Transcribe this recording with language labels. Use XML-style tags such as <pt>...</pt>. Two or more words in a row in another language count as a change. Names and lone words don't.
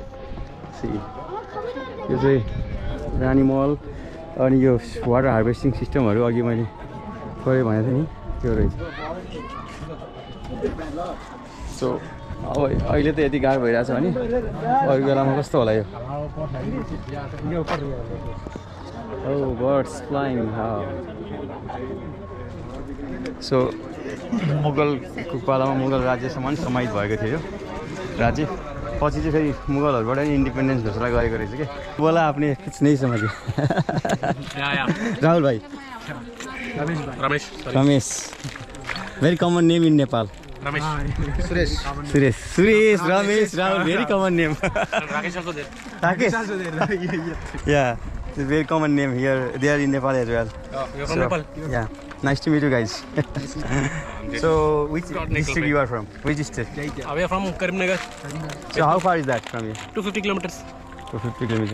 <ne>यो चाहिँ रानी महल, अनि यो वाटर हार्भेस्टिङ सिस्टमहरू अघि मैले थोरै भनेको थिएँ नि, त्यो रहेछ। सो अब अहिले त यति गाह्रो भइरहेछ भने अरू बेलामा कस्तो होला यो।</ne> <en>Oh, birds flying.</en> <ne>सो मुगलको पालामा मुगल राज्यसम्म समाहित भएको थियो यो राज्य। पछि चाहिँ फेरि मुगलहरूबाट नि इन्डिपेन्डेन्स घोषणा गरेको रहेछ क्या।</ne> <hi>बोला आपने कुछ नहीं समझे।</hi> <en>Rahul bhai, Ramesh, very common name in Nepal. Suresh, Ramesh, Rahul, very common name. राकेश, yeah, it's a very common name here. They are in Nepal as well. Oh, you're from Nepal? Yeah, nice to meet you guys. So, which district you are from? Which district? We are from Karimnagar. So, how far is that from here? 250 kilometers. 250 kilometers.</en>